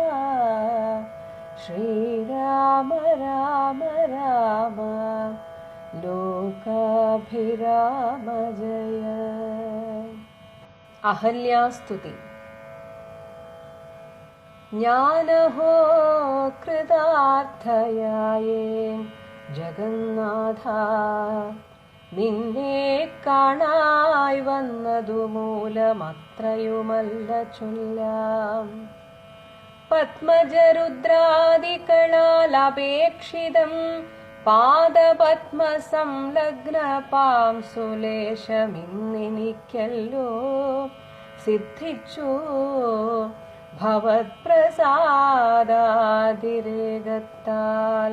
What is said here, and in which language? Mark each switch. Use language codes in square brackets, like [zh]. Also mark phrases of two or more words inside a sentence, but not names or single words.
[sa] श्रीराम राम राम लोकाभिराम जय। [ml] അഹല്യാസ്തുതി। ജ്ഞാനഹോ കൃതാർത്ഥയായേ ജഗന്നാഥ നിന്നെ കാണായി വന്നതു മൂലമത്രയുമല്ല ചൊല്ലാം. പത്മജരുദ്രാദികളാൽ അപേക്ഷിതം പാദപത്മസംലഗ്ന പാംസുലേശമിന്നെനിക്കല്ലോ സിദ്ധിച്ചു ഭവത്പ്രസാദാതിരേകത്താൽ.